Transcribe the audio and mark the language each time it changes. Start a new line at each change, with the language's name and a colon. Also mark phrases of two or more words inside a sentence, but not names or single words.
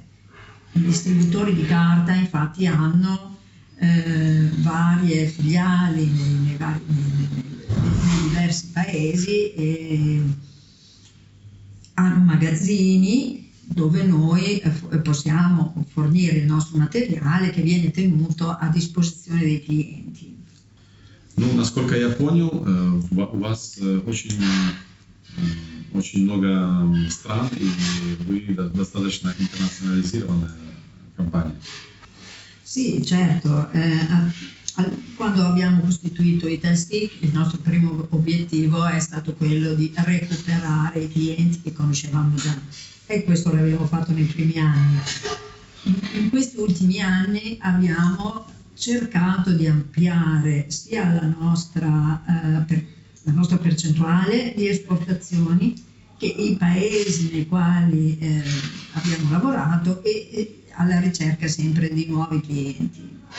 Italian: I distributori di carta infatti hanno varie filiali nei diversi paesi e hanno magazzini dove noi possiamo fornire il nostro materiale che viene tenuto a disposizione dei clienti.
Russian: Ну, насколько я понял, у вас очень много стран, и вы достаточно интернационализированная компания.
Italian: Sì, certo. Quando abbiamo costituito Italstick, il nostro primo obiettivo è stato quello di recuperare i clienti che conoscevamo già, e questo l'abbiamo fatto nei primi anni. In questi ultimi anni abbiamo cercato di ampliare sia la nostra percentuale di esportazioni che i paesi nei quali abbiamo lavorato e alla ricerca sempre di nuovi clienti.